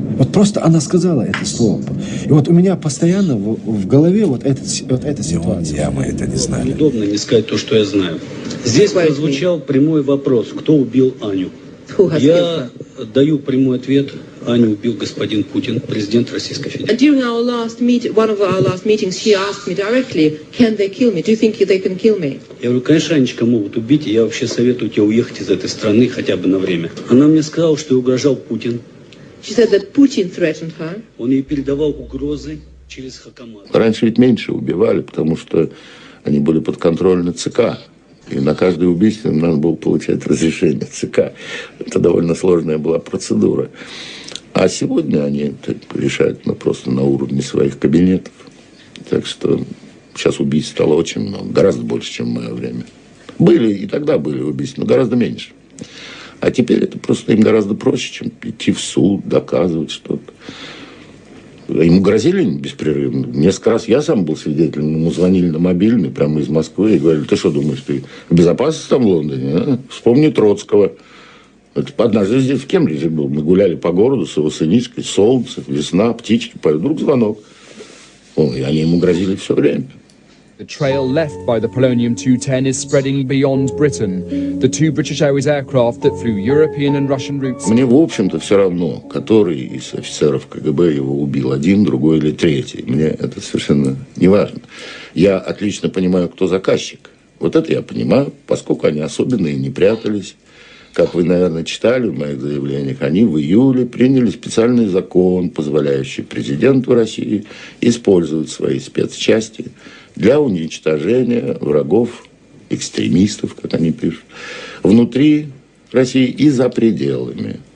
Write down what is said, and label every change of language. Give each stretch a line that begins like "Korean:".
Russian: Вот просто она сказала это слово. И вот у меня постоянно в голове вот эта ситуация. Мы это не знали. Удобно не сказать то, что я знаю. Здесь прозвучал прямой вопрос: кто убил Аню? Я даю прямой ответ: Аню убил господин Путин, президент Российской Федерации.
English: During one of our last meetings, she asked me directly, "Can they kill me? Do you think they can kill me?"
Russian: Я говорю: конечно, Анечка, могут убить, и я вообще советую тебе уехать из этой страны хотя бы на время. Она мне сказала, что угрожал Путин.
English: She said that Putin threatened her.
Russian: Он ей передавал угрозы через Хакамад. Раньше ведь меньше убивали, потому что они были подконтрольны ЦК. И на каждое убийство надо было получать разрешение ЦК. Это довольно сложная была процедура. А сегодня они решают просто на уровне своих кабинетов. Так что сейчас убийств стало очень много, гораздо больше, чем в мое время. Были и тогда были убийства, но гораздо меньше. А теперь это просто им гораздо проще, чем идти в суд, доказывать что-то. Ему грозили беспрерывно. Несколько раз я сам был свидетелем. Ему звонили на мобильный прямо из Москвы и говорили: ты что думаешь, ты в безопасности там в Лондоне? А? Вспомни Троцкого. Это однажды здесь в Кембридже был. Мы гуляли по городу с его сынишкой. Солнце, весна, птички поют. Вдруг звонок. И они ему грозили все время.
English: The trail left by the Polonium 210 is spreading beyond Britain. The two British Airways aircraft that flew European and Russian routes.
Russian: Мне, в общем-то, все равно, который из офицеров КГБ его убил, один, другой или третий. Мне это совершенно не важно. Я отлично понимаю, кто заказчик. Вот это я понимаю, поскольку они особенные, не прятались. Как вы, наверное, читали в моих заявлениях, они в июле приняли специальный закон, позволяющий президенту России использовать свои спецчасти для уничтожения врагов, экстремистов, как они пишут, внутри России и за пределами.